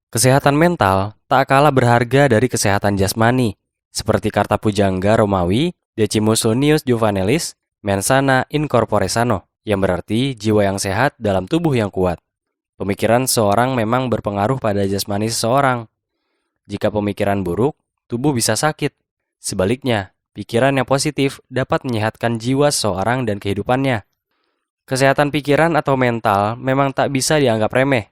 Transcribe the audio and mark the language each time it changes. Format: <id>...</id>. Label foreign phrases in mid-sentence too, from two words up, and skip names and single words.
<id>Kesehatan mental tak kalah berharga dari kesehatan jasmani, seperti kata pujangga Romawi,</id> <la>Decimus Unius Juvenalis, mens sana in corpore sano,</la> <id>yang berarti jiwa yang sehat dalam tubuh yang kuat. Pemikiran seseorang memang berpengaruh pada jasmani seseorang. Jika pemikiran buruk, tubuh bisa sakit. Sebaliknya, pikiran yang positif dapat menyehatkan jiwa seseorang dan kehidupannya. Kesehatan pikiran atau mental memang tak bisa dianggap remeh.</id>